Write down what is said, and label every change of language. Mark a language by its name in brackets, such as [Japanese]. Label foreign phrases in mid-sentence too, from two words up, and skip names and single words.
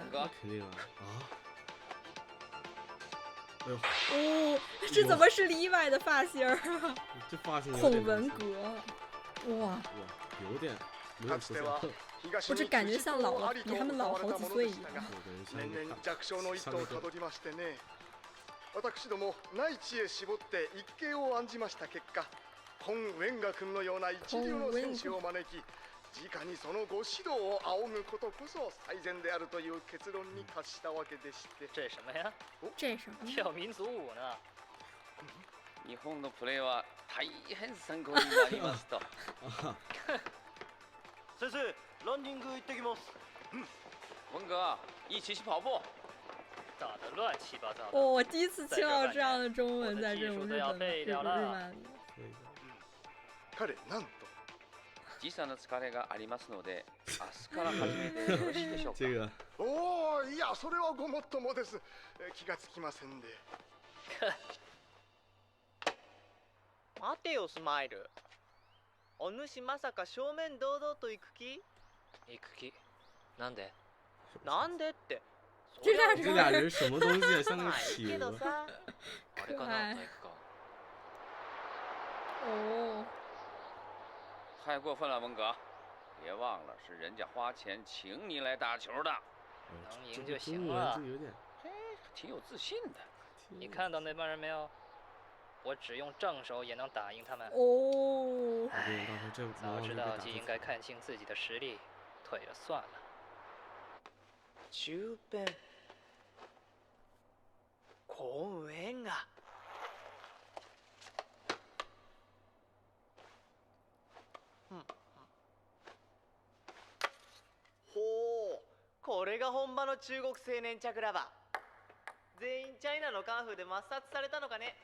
[Chinese] 那肯定啊啊！哎呦。哦，这怎么是李白的发型啊？这发型。孔文革。哇。有点。我这感觉像老了，比他们老好几岁一样。 [Japanese] 年々弱小の一途をたどりましてね。私ども内地へ絞って一計を案じました結果、コン・ウェンガ君のような一流の選手を招き、直にそのご指導を仰ぐことこそ最善であるという結論に達したわけでして。 [Chinese] 这什么呀？这什么？跳民族舞呢？ [Japanese] 日本のプレーは大変参考になりますと。先生、ランニング行ってきます。 [Chinese] 文哥，一起去跑步。打得乱七八糟的。哦，我第一次听到这样的中文，在这种日漫里。 [Japanese] 彼なんと。時差の疲れがありますので、明日から始めてよろしいでしょうか。おお、いやそれはごもっともです。気がつきませんで。待てよスマイル。お主まさか正面堂々と行く気？行く気？なんで？なんでって。 [Chinese] 这俩人什么东西啊？像个企 [Japanese] けど [Chinese] 鹅。 [Japanese] さ。あれかな、体育館。 [Chinese] 哦。太过分了，文革！别忘了，是人家花钱请你来打球的。能赢就行了。有点，挺有自信的。你看到那帮人没有？我只用正手也能打赢他们。哦。唉，早知道就应该看清自己的实力，退了算了。 [Japanese] 10分。公園が。ほう、これが本場の中国青年茶クラバ。全員チャイナのカンフーで抹殺されたのかね。